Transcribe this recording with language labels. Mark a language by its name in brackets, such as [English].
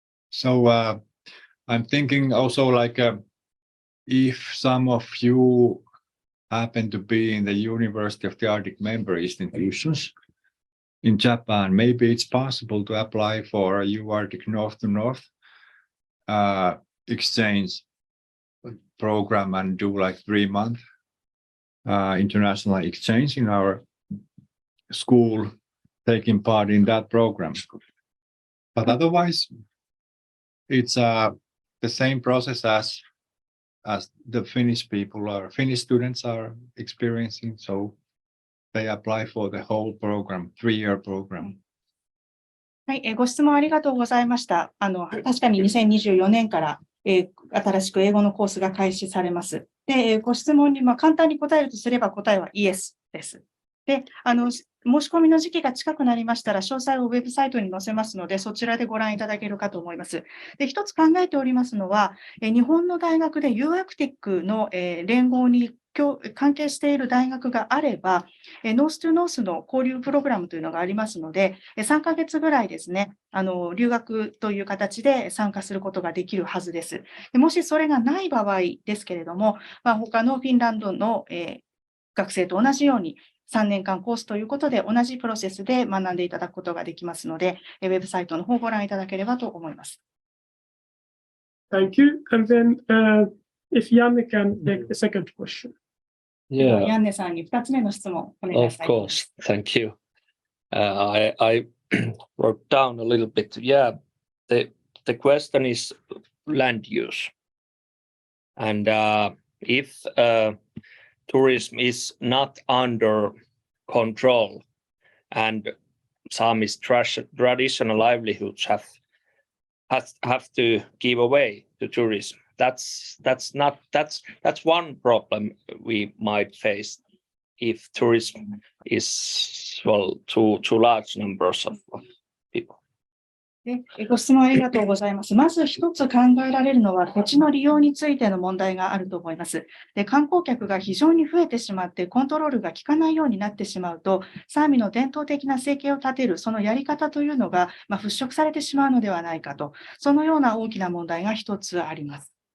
[English] So I'm thinking also like if some of you happen to be in the University of the Arctic member institutions in Japan, maybe it's possible to apply for a UArctic North to North exchange program and do like 3-month international exchange in our school, taking part in that program. But otherwise, it's the same process as the Finnish people or Finnish students are experiencing. So they apply for the whole program, 3-year program. [Japanese] はい、ご質問ありがとうございました。確かに2024年から、新しく英語のコースが開始されます。で、ご質問に簡単に答えるとすれば答えはイエスです。で、申し込みの時期が近くなりましたら、詳細をウェブサイトに載せますので、そちらでご覧いただけるかと思います。で、一つ考えておりますのは、日本の大学で UArctic の連合に関係している大学があれば、ノーストゥノースの交流プログラムというのがありますので、3ヶ月ぐらいですね、留学という形で参加することができるはずです。でもしそれがない場合ですけれども、他のフィンランドの学生と同じように、3年間コースということで、同じプロセスで学んでいただくことができますので、ウェブサイトの方をご覧いただければと思います。 [English] Thank you. And then if Janne can take the second question. Yeah, [Japanese] ヤンネさんに2つ目の質問お願い [English] of [Japanese] したいと思います。 [English] course. Thank you. I wrote down a little bit. Yeah, the question is land use. And if tourism is not under control and Sami's traditional livelihoods have to give away to tourism, that's one problem we might face if tourism is too large numbers of people. [Japanese] ご質問ありがとうございます。まず一つ考えられるのは土地の利用についての問題があると思います。で、観光客が非常に増えてしまってコントロールが効かないようになってしまうと、サーミの伝統的な生計を立てるそのやり方というのが払拭されてしまうのではないかと、そのような大きな問題が一つあります。